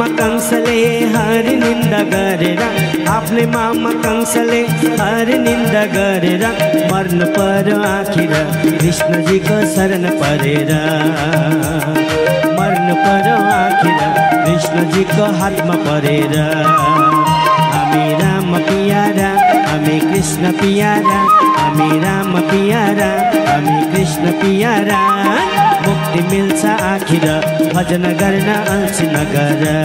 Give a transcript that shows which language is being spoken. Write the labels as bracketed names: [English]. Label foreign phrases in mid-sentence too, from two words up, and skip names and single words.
[Nepali] कंसले हरि निंदा गरेर आफ्नै मामा कंसले हरि निंदा गरेर मर्नु पर्यो आखिर कृष्णजीको शरण परेर मर्नु पर्यो आखिर कृष्णजीको हातमा परेर [Hindi] हमें राम पियारा हमें कृष्ण पियारा हमें राम पियारा हमें कृष्ण पियारा [Nepali] मुक्ति मिल्छ आखिर भजन गर्न अल्छी नगर